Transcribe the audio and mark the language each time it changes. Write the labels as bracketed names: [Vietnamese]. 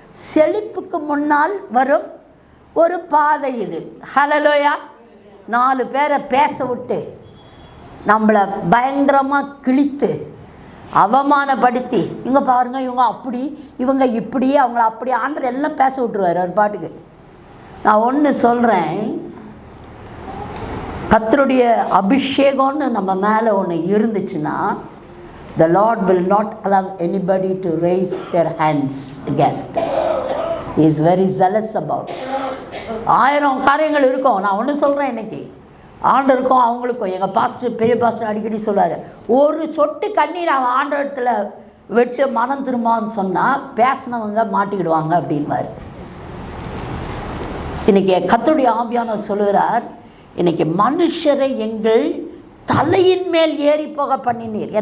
[Tamil] செழிப்புக்கு முன்னால் வரும் ஒரு பாதை இது. ஹல்லேலூயா. 4 பேரை பேச விட்டு நம்மளை பயங்கரமாக கிழித்து அவமானப்படுத்தி, இவங்க பாருங்க இவங்க அப்படி இவங்க இப்படி அவங்கள அப்படி ஆண்டவர் எல்லாம் பேச விட்டுருவார் அவர் பாட்டுக்கு. நான் ஒன்று சொல்கிறேன், கர்த்தருடைய அபிஷேகம்னு நம்ம மேலே ஒன்று இருந்துச்சுன்னா, [English] the Lord will not allow anybody to raise their hands against us. He is very zealous about it. [Tamil] 1000 காரியங்கள் இருக்கும். நான் ஒன்று சொல்கிறேன், இன்றைக்கி ஆண்டருக்கும் அவங்களுக்கும் எங்கள் பாஸ்டர், பெரிய பாஸ்டர் அடிக்கடி சொல்வார், ஒரு சொட்டு கண்ணீர் அவன் ஆண்டவரத்தில் விட்டு மனம் திரும்பான்னு சொன்னால் பேசினவங்க மாட்டிக்கிடுவாங்க அப்படின்வார். இன்றைக்கி கர்த்தருடைய ஆவியானவர் சொல்லுகிறார், இன்றைக்கி மனுஷரை எங்கள் தலையின் மேல் ஏறி போக பண்ணினீர்.